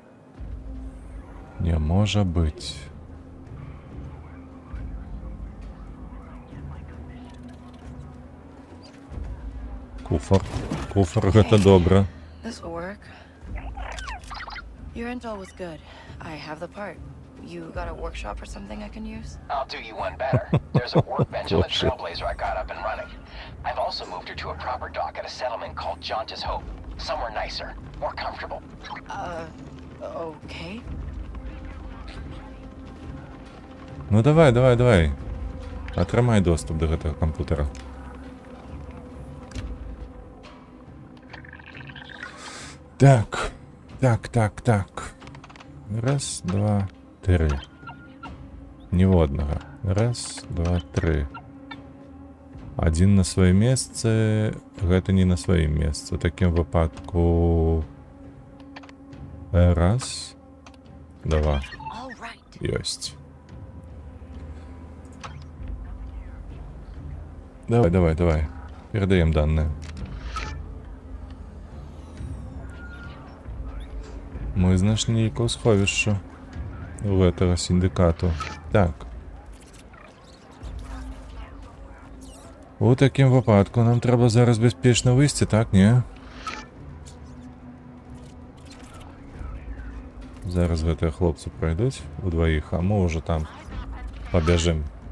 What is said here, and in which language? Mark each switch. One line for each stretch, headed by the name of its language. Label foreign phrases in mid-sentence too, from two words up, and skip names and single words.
Belarusian: Не можа быць. Куфар. Куфар, гэта добра.
English: This will work. Your intel was good. I have the part. You got a workshop or something I can use? I'll do you one better. There's a workbench on the Trailblazer I got up and running. I've also moved her to a proper dock at a settlement called Jauntus Hope. Somewhere nicer, more comfortable. Okay.
Belarusian: Ну давай, давай, давай. Атрымай доступ до гэтага кампутера. Так. Так. Раз, два, три. Ніводнага. Раз, два, три. Адзін на сваім месцы, гэта не на сваім месцы. У такім выпадку... Раз, два. Ёсць. Давай.
Russian: Передаем данные.
Belarusian: Мы знайшлі нейкае сховішча у гэтага сіндыкату. Так. У такім выпадку нам трэба зараз бяспечна выйсці, так, не? Зараз гэтыя хлопцы пройдуць удваіх, а мы ўжо там пабяжым.